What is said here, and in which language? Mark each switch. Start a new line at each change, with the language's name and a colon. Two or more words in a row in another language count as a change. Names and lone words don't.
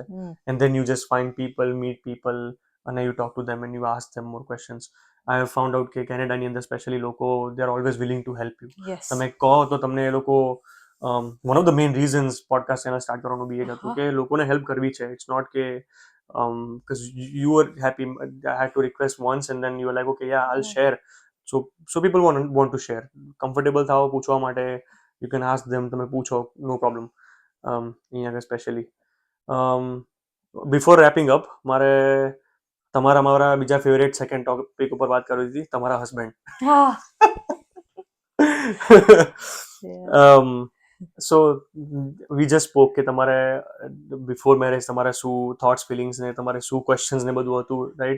English: and then you just find people, meet people, અને you talk to them and you ask them more questions. I have found out
Gujarati: કે કેનેડાની અંદર સ્પેશિયલી લોકો,
English: they are always willing to help you. યસ.
Gujarati: તમે કહો તો તમને એ લોકો,
English: one of the main reasons podcast channel start
Gujarati: કરવાનું બી એ હતું કે લોકોને હેલ્પ કરવી છે.
English: it's not કે because you were happy, I had to request once and then you were like, okay, yeah, I'll share. So people want to share. Comfortable
Gujarati: થાઓ પૂછવા માટે,
English: you can ask them,
Gujarati: તમે પૂછો,
English: no problem.
Gujarati: અહીંયા સ્પેશિયલી
English: before wrapping up,
Gujarati: મારે મારા બીજા
English: favorite second topic
Gujarati: ઉપર વાત કરવી હતી, તમારા હસબન્ડ.
English: so we just spoke
Gujarati: કે તમારે
English: before marriage
Gujarati: તમારે શું થોટ્સ, ફિલિંગ્સ ને તમારે શું ક્વેશ્ચન્સ ને બધું હતું, રાઈટ?